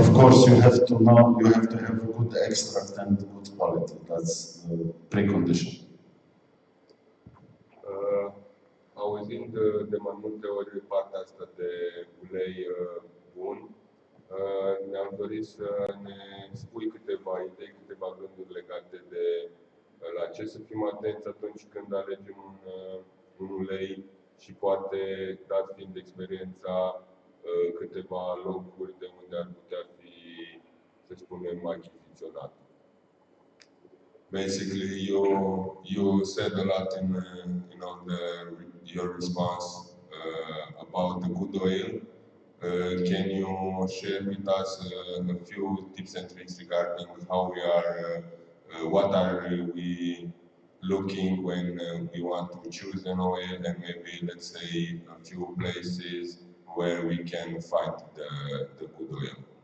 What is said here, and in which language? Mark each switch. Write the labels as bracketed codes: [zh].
[en] But of course, you have to have a good extract and good quality. That's the precondition. [ro] Auzind de mai multe ori partea asta de ulei bun, ne-am dorit să ne spui câteva idei, câteva gânduri legate de la ce să fim atenți atunci când alegem un ulei și poate, dat fiind experiența, câteva locuri de unde ar putea fi, să spunem, achiziționat. [en] Basically, you said a lot in your response about the good oil. Can you share with us a few tips and tricks regarding how what are we looking when we want to choose an oil, and maybe, let's say, a few places where we can find the good oil?